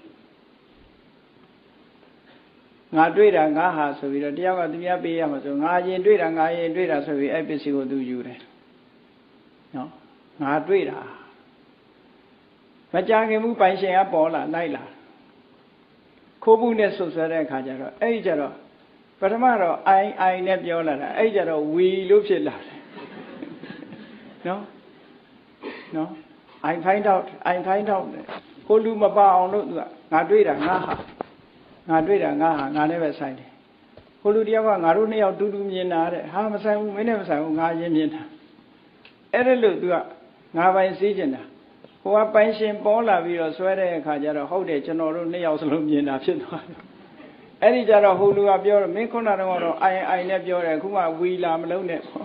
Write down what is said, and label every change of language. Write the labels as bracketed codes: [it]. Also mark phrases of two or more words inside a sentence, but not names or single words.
[my] ငါတွေ့တာငါဟာဆိုပြီးတော့တယောက်ကသူများပေးရမှာဆိုငါရင်တွေ့တာဆိုပြီးအဲ့ပစ္စည်းကိုသူယူတယ်နော်ငါတွေ့တာမကြခင်မှုပိုင်ရှင်ကပေါ်လာလိုက်လာခိုးဘူးနဲ့ဆွဆွဲတဲ့အခါကျတော့အဲ့ကြတော့ပထမတော့အိုင်နဲ့ပြောလာတာအဲ့ကြတော့ဝီလို့ဖြစ်လာတယ် နော် [en] I find out [my] ကိုလူမပါအောင်လို့သူကငါတွေ့တာငါဟာငါနဲ့ပဲဆိုင်တယ်ကိုလူတယောက်ကငါတို့နှစ်ယောက်တူတူမြင်တာတဲ့ဟာမဆိုင်ဘူးမင်းနဲ့မဆိုင်ဘူးငါရင်မြင်တာအဲ့ဒါလို့သူကငါပိုင်စည်းကျင်တာဟိုကပိုင်ရှင်ပေါ်လာပြီးတော့ဆွဲတဲ့အခါကျတော့ဟုတ်တယ်ကျွန်တော်တို့နှစ်ယောက်စလုံးမြင်တာဖြစ်သွားတယ်အဲ့ဒီကျတော့ဟိုလူကပြောတော့မင်းခုနကတော့အိုင်နဲ့ပြောတယ်အခုမှဝီလာမလုံးနဲ့